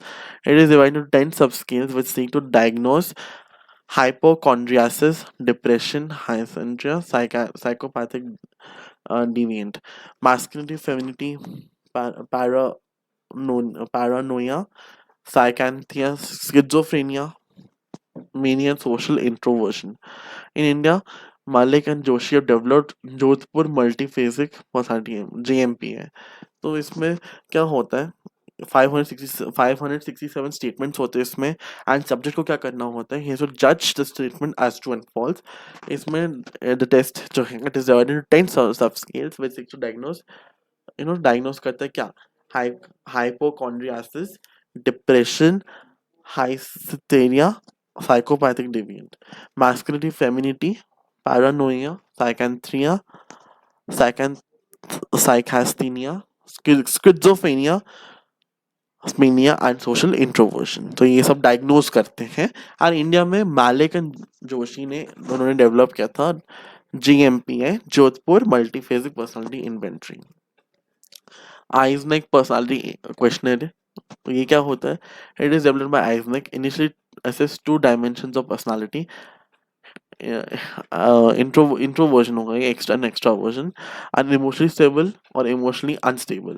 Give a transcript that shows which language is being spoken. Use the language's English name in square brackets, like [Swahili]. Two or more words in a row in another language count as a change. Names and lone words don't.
[English] It is divided into 10 subscales which seek to diagnose hypochondriasis, depression, hysteria, psychopathic deviant, masculinity, femininity, paranoia, psychanthia, schizophrenia, mania, and social introversion. In India, Malik and Joshi have developed Jodhpur Multiphasic Personality JMP [Hindi] है। तो इसमें क्या होता है, 567 स्टेटमेंट्स होते हैं इसमें, [English] and subject [Hindi] को क्या करना होता है, [English] he judge the statement as true and false. [Hindi] इसमें द टेस्ट जो है [English] it is divided into 10 sub scales which seek to diagnose, diagnose [Hindi] करता है क्या, [English] hypochondriasis, depression, hysteria, psychopathic deviant, masculinity, femininity, paranoia, psychanthria, psychan- psychasthenia, schizophrenia, mania and social introversion. [Hindi] तो ये सब डायग्नोज करते हैं। और इंडिया में मालिक एंड जोशी ने उन्होंने डेवलप किया था GMP है, [English] Jodhpur Multiphasic Personality Inventory. Eysenck Personality Questionnaire, [Hindi] तो ये क्या होता है, [English] it is developed by Eysenck, initially assess 2 dimensions of personality, इंट्रोवर्जन [Hindi] होगा ये, [English] extraversion, and emotionally stable और emotionally unstable.